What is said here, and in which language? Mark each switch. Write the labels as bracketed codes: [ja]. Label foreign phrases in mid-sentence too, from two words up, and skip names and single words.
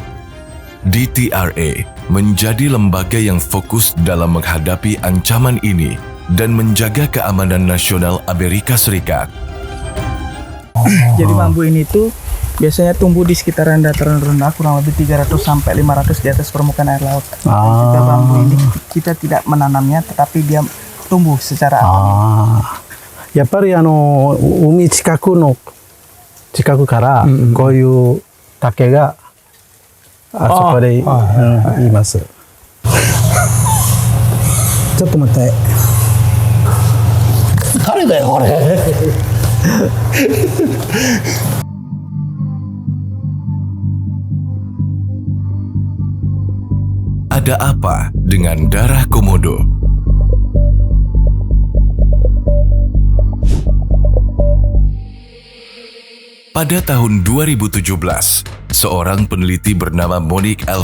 [id] DTRA menjadi lembaga yang fokus dalam menghadapi ancaman ini dan menjaga keamanan nasional Amerika Serikat. Jadi bambu ini tuh biasanya tumbuh di sekitaran dataran rendah kurang lebih 300 sampai 500 di atas permukaan air laut. Juga bambu ini kita tidak menanamnya tetapi dia tumbuh secara alami. [ja] やっぱり海近くからこういう竹があそこでいます。ちょっと待って。誰だよこれ。 [id] Ada apa dengan darah komodo? Pada tahun 2017, seorang peneliti bernama Monique L.